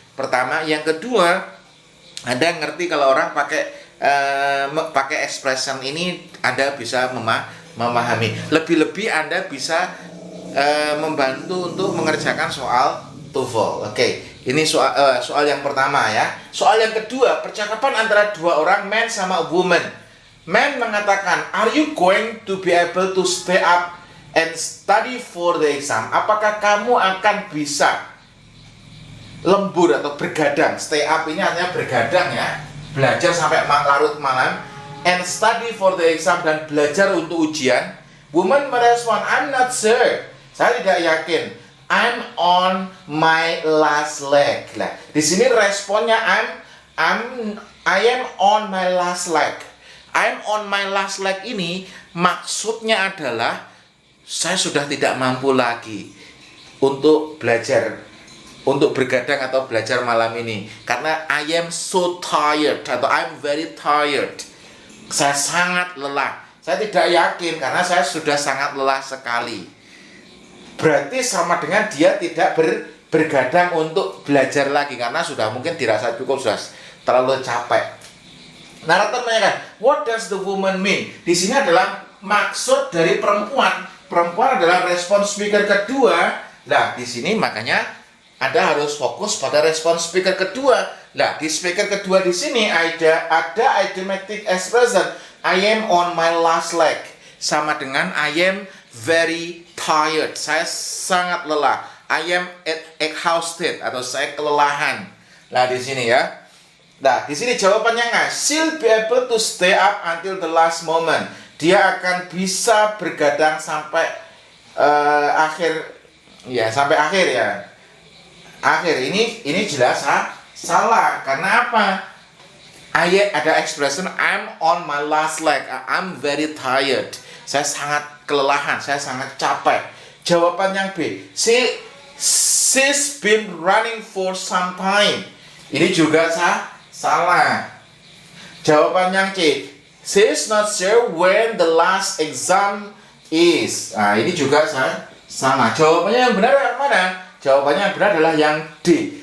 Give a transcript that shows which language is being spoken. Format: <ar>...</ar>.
<id>Pertama, yang kedua, Anda ngerti kalau orang pakai expression ini, Anda bisa memahami. Lebih-lebih Anda bisa membantu untuk mengerjakan soal TOEFL. Oke. Ini soal yang pertama ya. Soal yang kedua, percakapan antara dua orang, man sama woman.</id> <en>Man</en> <id>mengatakan,</id> <en>are you going to be able to stay up and study for the exam?</en> <id>Apakah kamu akan bisa lembur atau bergadang?</id> <en>Stay up</en> <id>ini artinya bergadang ya. Belajar sampai larut malam.</id> <en>And study for the exam,</en> <id>dan belajar untuk ujian. Woman merespon,</id> <en>I'm not sure.</en> <id>Saya tidak yakin.</id> <en>I'm on my last leg.</en> <id>Nah, di sini responnya</id> <en>I am on my last leg. I'm on my last leg</en> <id>ini maksudnya adalah saya sudah tidak mampu lagi untuk belajar, untuk bergadang atau belajar malam ini karena</id> <en>I am so tired</en> <id>atau</id> <en>I'm very tired.</en> <id>Saya sangat lelah. Saya tidak yakin karena saya sudah sangat lelah sekali. Berarti sama dengan dia tidak bergadang untuk belajar lagi karena sudah mungkin dirasa cukup, sudah terlalu capek. Narator menanyakan,</id> <en>what does the woman mean?</en> <id>Di sini adalah maksud dari perempuan. Perempuan adalah respon speaker kedua. Nah, di sini makanya Anda harus fokus pada respon speaker kedua. Nah, di speaker kedua di sini ada idiomatic expression</id> <en>I am on my last leg.</en> <id>Sama dengan</id> <en>I am very tired.</en> <id>Saya sangat lelah.</id> <en>I am exhausted</en> <id>atau saya kelelahan. Nah, di sini ya. Nah, di sini jawabannya nggak.</id> <en>She'll be able to stay up until the last moment.</en> <id>Dia akan bisa bergadang sampai akhir ya, sampai akhir ya. Akhir ini jelas salah. Karena apa? Ada expression</id> <en>I'm on my last leg. I'm very tired.</en> <id>Saya sangat kelelahan, saya sangat capek. Jawaban yang B.</id> <en>She's been running for some time.</en> <id>Ini juga salah. Jawaban yang C.</id> <en>She's not sure when the last exam is.</en> <id>Nah, ini juga salah. Jawabannya yang benar yang mana? Jawabannya yang benar adalah yang D.</id>